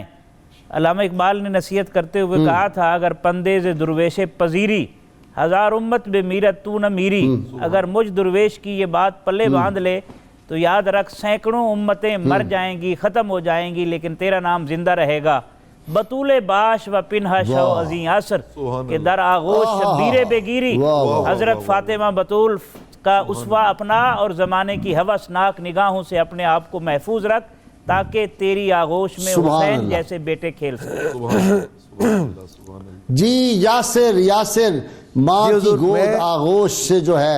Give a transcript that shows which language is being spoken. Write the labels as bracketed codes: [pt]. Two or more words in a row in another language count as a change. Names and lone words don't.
[ur] علامہ اقبال نے نصیحت کرتے ہوئے کہا تھا [fa] اگر پندے ز درویش پذیری 1000 امت بے میرت تو نہ میری. [ur] اگر مجھ درویش کی یہ بات پلے باندھ لے تو یاد رکھ سینکڑوں امتیں مر جائیں گی ختم ہو جائیں گی لیکن تیرا نام زندہ رہے گا. [fa] بطول باش و پنہا شو ازیں عصر کہ در آغوش شبیر بگیری. [ur] حضرت فاطمہ بطول کا اسوہ اپنا اور زمانے کی ہوسناک نگاہوں سے اپنے آپ کو محفوظ رکھ تاکہ تیری آغوش میں حسین جیسے بیٹے کھیل سکتے. جی یاسر ماں کی گود آغوش سے جو ہے